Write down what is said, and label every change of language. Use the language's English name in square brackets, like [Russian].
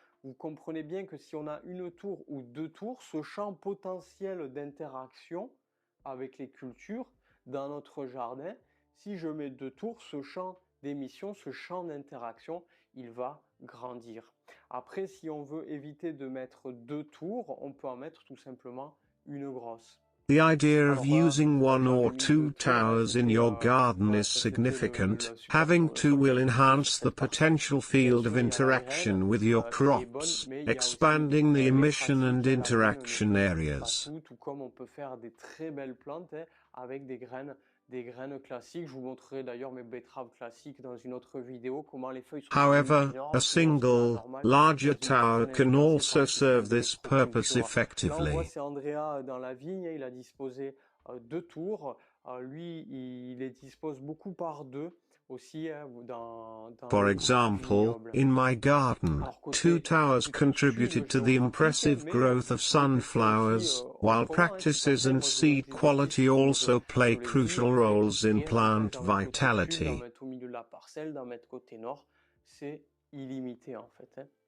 [French] Vous comprenez bien que si on a une tour ou deux tours, ce champ potentiel d'interaction avec les cultures dans notre jardin, si je mets deux tours, ce champ d'émission, ce champ d'interaction, il va grandir. Après, si on veut éviter de mettre deux tours, on peut en mettre tout simplement une grosse. [English] The idea of using one or two towers in your garden is significant. Having two will enhance the potential field of interaction with your crops, expanding the emission and interaction areas. [French] Tout comme on peut faire des très belles plantes avec des graines classiques. Je vous montrerai d'ailleurs mes betteraves classiques dans une autre vidéo, comment les feuilles sont [English] However, [French] énormes, [English] a single, larger tower can also serve this purpose effectively. [French] Là, on voit c'est Andrea dans la vigne, il a disposé deux tours. Lui, il les dispose beaucoup par deux aussi dans [English] For example, in my garden, two towers contributed to the impressive growth of sunflowers, while practices and seed quality also play crucial roles in plant vitality. [French] Au milieu de la parcelle, d'en mettre côté nord, c'est illimité en fait.